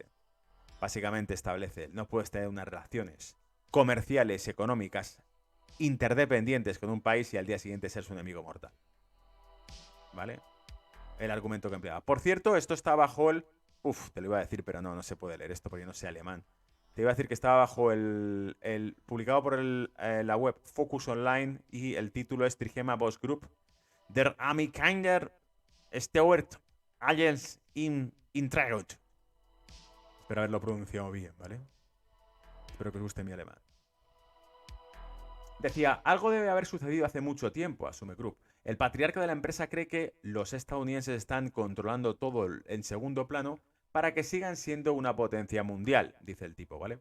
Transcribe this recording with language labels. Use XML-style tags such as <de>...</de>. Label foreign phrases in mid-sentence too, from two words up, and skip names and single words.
<es>Básicamente establece, no puedes tener unas relaciones comerciales, económicas, interdependientes con un país y al día siguiente ser su enemigo mortal. ¿Vale? El argumento que empleaba. Por cierto, esto está bajo el... te lo iba a decir, pero no se puede leer esto porque no sé alemán. Te iba a decir que estaba bajo publicado por la web Focus Online y el título es Trigema Boss Group.</es> <de>Der Amerikaner steuert alles in Tragut.</de> <es>Espero haberlo pronunciado bien, ¿vale? Espero que os guste mi alemán. Decía, algo debe haber sucedido hace mucho tiempo, asume Group. El patriarca de la empresa cree que los estadounidenses están controlando todo en segundo plano para que sigan siendo una potencia mundial, dice el tipo, ¿vale?</es>